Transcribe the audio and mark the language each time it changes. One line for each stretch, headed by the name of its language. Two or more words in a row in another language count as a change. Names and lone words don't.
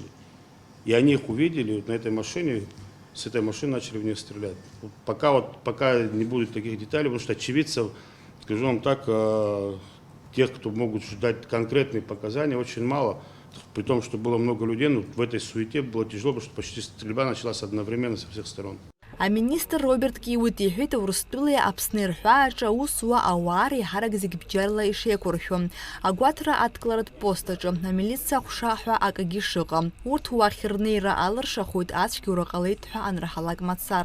Russian: И они их увидели вот на этой машине, с этой машины начали в них стрелять. Пока не будет таких деталей, потому что очевидцев, скажу вам так, тех, кто могут ждать конкретные показания, очень мало. При том, что было много людей, но в этой суете было тяжело, потому что почти стрельба началась одновременно со всех сторон.
Abkhazian: Аминистр Роберт Киут иҳәеит Урыстәылеи Аԥсни рҳәааҿы аусуа ауаа реиҳарак зегьы бџьарла ишеиқәыршәо. Агәаҭара адкыларатә постаҿы амилициа ҟәшаҳәа акагьы шыҟам. Урҭ уахь рнеира алыршахоит ацәгьоура ҟалеит ҳәа анраҳалак мацара.